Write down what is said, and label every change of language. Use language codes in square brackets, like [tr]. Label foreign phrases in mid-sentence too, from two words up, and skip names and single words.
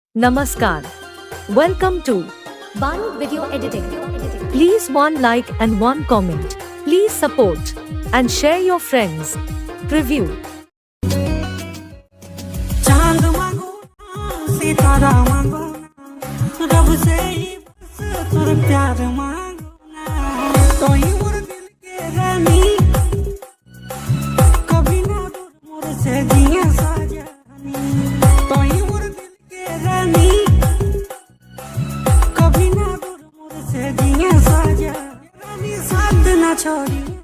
[en] Namaskar. Welcome to Banu Video Editing. Please one like and one comment. Please support and share your friends. Preview. [hne] चांद मांगो सितारा मांगो रब से ही बस तुर प्यार मांगो तोई मोर दिल के रानी कभी ना दूर मोर से जिया साजनी तोई मोर दिल के रानी कभी ना दूर मोर से जिया साजनी रानी साथ ना छोड़ी